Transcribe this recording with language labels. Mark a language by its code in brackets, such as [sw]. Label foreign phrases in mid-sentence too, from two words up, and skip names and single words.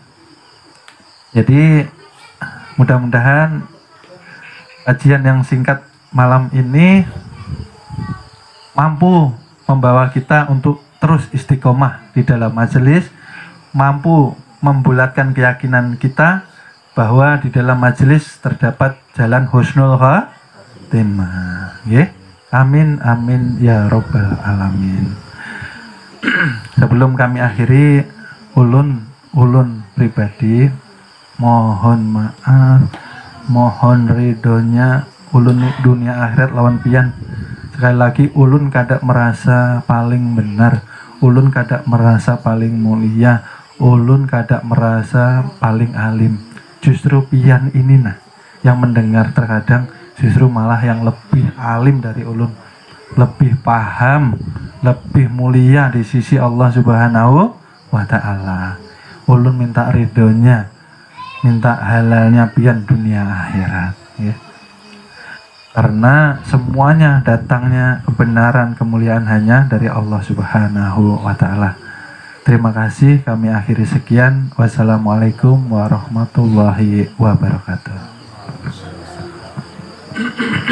[id] Jadi mudah-mudahan kajian yang singkat malam ini mampu membawa kita untuk terus istiqomah di dalam majelis, mampu membulatkan keyakinan kita bahwa di dalam majelis terdapat jalan [ar] حسن الخاتمة. آمين آمين يا رب العالمين. [bjn] Sebelum kami akhiri, ulun pribadi mohon maaf, mohon ridhonya ulun dunia akhirat lawan pian. [id] Sekali lagi ulun kadang merasa paling benar, ulun kadang merasa paling mulia, ulun kadang merasa paling alim. Justru pian ini yang mendengar terkadang justru malah yang lebih alim dari ulun, lebih paham, lebih mulia di sisi Allah [ar] سبحانه وتعالى. [bjn] Ulun minta ridhonya, minta halalnya pian dunia akhirat ya. [id] Karena semuanya datangnya kebenaran, kemuliaan hanya dari Allah [ar] سبحانه وتعالى. [id] Terima kasih, kami akhiri sekian. [ar] والسلام عليكم ورحمة الله وبركاته.